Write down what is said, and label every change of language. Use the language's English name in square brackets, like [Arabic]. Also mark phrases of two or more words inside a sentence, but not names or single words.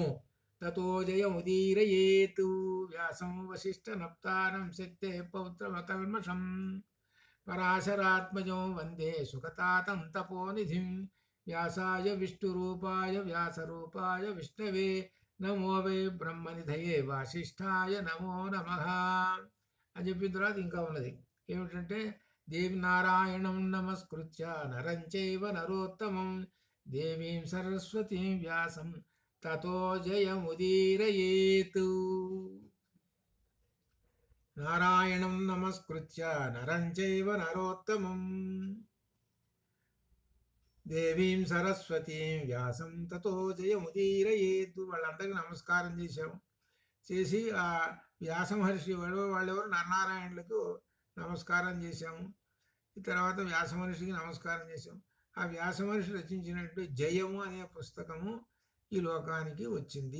[Sanskrit] తతో జయముదీరయేతు వ్యాసం వశిష్ఠ నప్తారం శక్తే పౌత్రమకల్మషం పరాశరాత్మజం వందే సుఖతాతం తపోనిధిం వ్యాసాయ విష్ణురూపాయ వ్యాసరూపాయ విష్ణవే నమో వై బ్రహ్మనిధయే వాసిష్ఠాయ నమో నమః [Telugu] అని చెప్పిన తర్వాత ఇంకా ఉన్నది ఏమిటంటే [Sanskrit] దేవి నారాయణం నమస్కృత్య నరం చైవ నరోత్తమం దేవీం సరస్వతీం వ్యాసం తతో జయముదీరయేతు. నారాయణం నమస్కృత్య నరం చైవ నరోత్తమం దేవీం సరస్వతీం వ్యాసం తతో జయముదీరయేతు. [Telugu] వాళ్ళందరికీ నమస్కారం చేసి ఆ వ్యాస మహర్షి వాళ్ళెవరు నరనారాయణులకు నమస్కారం చేశాము. ఈ తర్వాత వ్యాస మహర్షికి నమస్కారం చేశాము. ఆ వ్యాస మహర్షి రచించినట్టు జయము అనే పుస్తకము ఈ లోకానికి వచ్చింది.